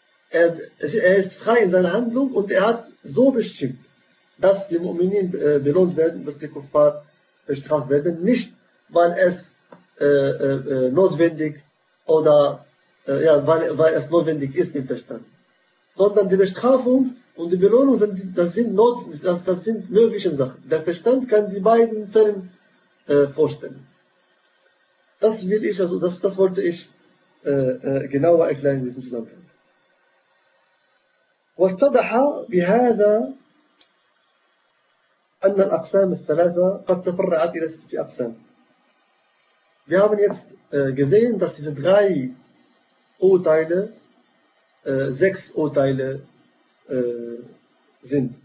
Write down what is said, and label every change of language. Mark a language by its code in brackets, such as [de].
[de] Er ist frei in seiner Handlung und er hat so bestimmt, dass die Mu'minin belohnt werden, dass die Kuffar bestraft werden, nicht weil es notwendig oder weil es notwendig ist im Verstand, sondern die Bestrafung und die Belohnung, das sind mögliche Sachen. Der Verstand kann die beiden Fälle vorstellen. Das will ich, also das wollte ich genauer erklären in diesem Zusammenhang. [ar] واتضح بهذا أن الأقسام الثلاثة قد تفرعت إلى ستة أقسام. [de] Wir haben jetzt gesehen, dass diese drei Urteile sechs Urteile sind.